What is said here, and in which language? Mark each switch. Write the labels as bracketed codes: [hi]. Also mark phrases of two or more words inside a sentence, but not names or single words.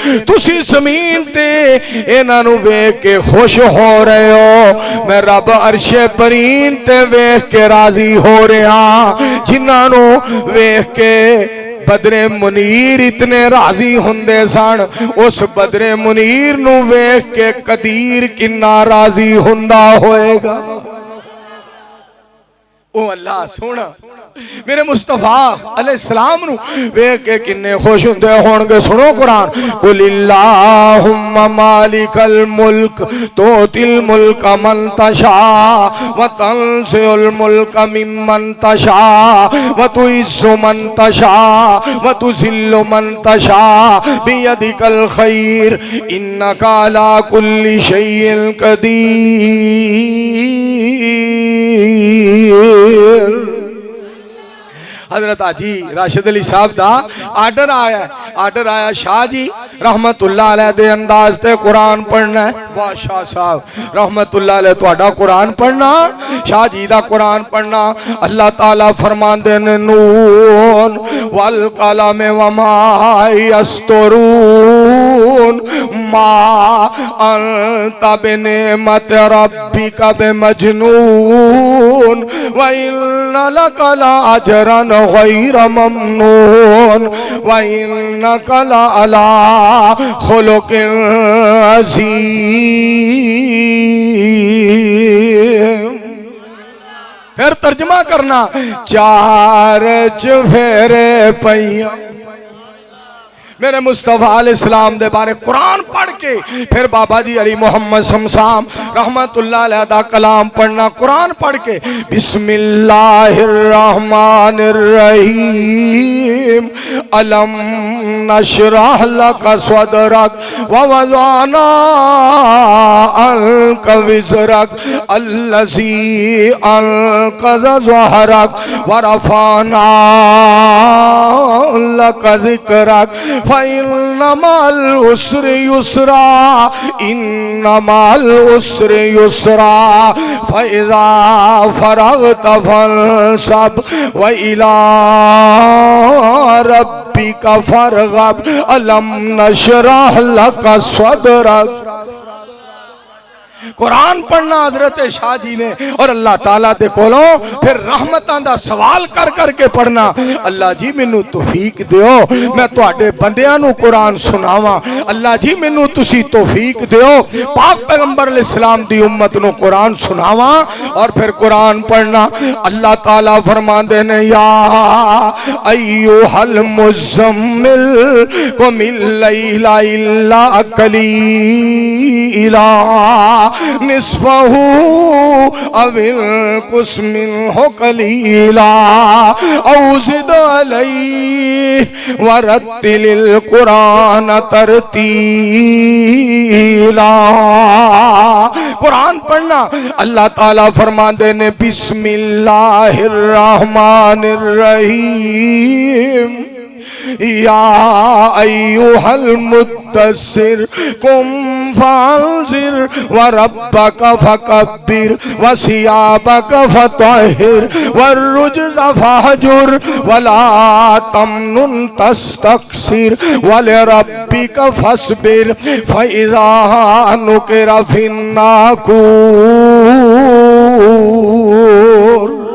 [pa] تسی زمین تے انہاں نوں ویکھ کے خوش ہو رہے ہو، میں رب عرش بریں تے ویکھ کے راضی ہو رہا، جنہاں نوں ویکھ کے بدر منیر اتنے راضی ہندے سن، اس بدر منیر نوں ویکھ کے قدیر کنا راضی ہندا ہوئے گا. او اللہ سن میرے مصطفیٰ علیہ السلام نوں ویکھ کے کنے خوش ہندے ہون گے. سنو قرآن, [ar] قل اللهم مالك الملك تؤتي الملك من تشاء وتنزع الملك ممن تشاء وتعز من تشاء وتذل من تشاء بيدك الخير إنك على كل شيء قدير. [pa] حضرت حاجی راشد علی صاحب دا آرڈر آیا شاہ جی رحمۃ اللہ علیہ دے انداز تے قرآن پڑھنا ہے. واہ شاہ صاحب رحمۃ اللہ علیہ تہاڈا قرآن پڑھنا، شاہ جی دا قرآن پڑھنا. اللہ تعالیٰ فرماندے نے [ar] ن والقلم وما يسطرون ما أنت بنعمة ربك بمجنون وإن لك لأجرا غير ممنون وإنك لعلى خلق عظيم. [pa] فیر ترجمہ کرنا، چار چفیرے پیا میرے مصطفیٰ علیہ السلام دے بارے قرآن پڑھ کے فیر بابا جی علی محمد شمشام رحمۃ اللہ علیہ دا کلام پڑھنا. قرآن پڑھ کے [ar] بسم الله الرحمن الرحيم ألم نشرح لك صدرك ووضعنا عنك وزرك الذي أنقض ظهرك ورفعنا لك ذكرك فإن مع العسر يسرا إن مع العسر يسرا فإذا فرغت فانصب وإلى ربك فارغب ألم نشرح لك صدرك. [pa] قرآن پڑھنا حضرت شاہ جی نے اور اللہ تعالیٰ دے کولوں فیر رحمتاں دا سوال کر کر کے پڑھنا. اللہ جی مینوں توفیق دیو میں تہاڈے بندیاں نوں قرآن سناواں. اللہ جی مینوں تسی توفیق دیو پاک پیغمبر علیہ السلام دی امت نوں قرآن سناواں اور فیر قرآن پڑھنا. اللہ تعالیٰ فرماندے نے [ar] يا أيها المزمل قم الليل إلا قليلا نصفه أو انقص منه قليلا أو زد عليه ورتل القرآن ترتيلا. [pa] قرآن پڑھنا. اللہ تعالیٰ فرماتے نے [ar] بسم الله الرحمن الرحيم يا أيها المدثر قم فأنذر وربك فكبر وثيابك فطهر والرجز فاهجر ولا تمنن تستكثر ولربك فاصبر فإذا نقر في الناقور.